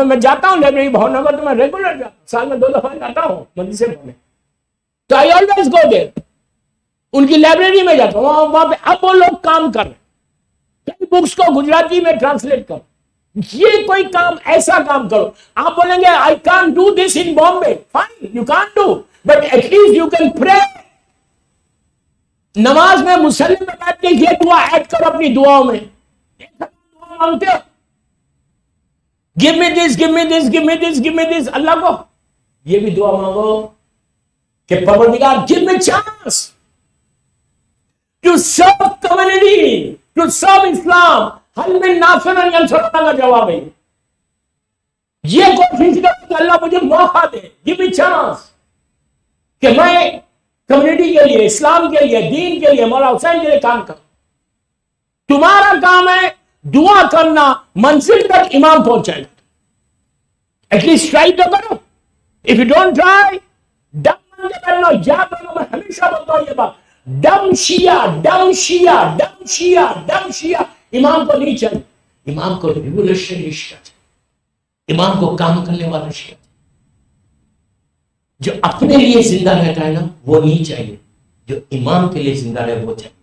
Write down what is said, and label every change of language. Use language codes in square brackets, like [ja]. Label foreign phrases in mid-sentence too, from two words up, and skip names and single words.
[ur] میں جاتا ہوں لائبریری بھاؤ نگر، تو میں ریگولر جاتا ہوں، سال میں 2 دفعہ جاتا ہوں مدرسے پڑھنے، تو [en] I always go there, [ur] ان کی لائبریری میں جاتا ہوں، وہاں پہ اب وہ لوگ کام کر رہے ہیں، کئی بکس کو گجراتی میں ٹرانسلیٹ کرو. یہ کوئی کام ایسا کام کرو. آپ بولیں گے [en] I can't do this in Bombay. Fine, you can't do, but at least you can pray. [ur] نماز میں مسلم میں بیٹھ کے یہ دعا ایڈ کرو اپنی دعاؤں میں. دعا مانگتے ہو [en] give me this, give me this, give me this, give me this. [ur] اللہ کو یہ بھی دعا مانگو کہ پروردگار [en] give me chance to serve community, to serve Islam. [ar] حل من ناصرا ینصرنا [ur] کا جواب ہے. یہ کوشش کرو کہ اللہ مجھے موقع دے، [en] give me chance [ur] کہ میں کمیونٹی کے لیے، اسلام کے لیے، دین کے لیے، مولا حسین کے لیے کام کروں. تمہارا کام ہے دعا کرنا، منزل تک امام پہنچائے گا. [en] at least try [ur] تو کرو. [en] If you don't try dumb [ur] بن کے بیٹھنا. یاد رکھو، میں ہمیشہ بولتا ہوں یہ بات، ڈم شیعہ، ڈم شیعہ، ڈم شیعہ، ڈم شیعہ امام کو نہیں چاہیے. امام کو ریولیوشنری شیعہ چاہیے، امام کو کام کرنے والا شیعہ. جو اپنے لیے زندہ رہتا ہے نا وہ نہیں چاہیے، جو امام کے لیے زندہ رہے وہ چاہیے.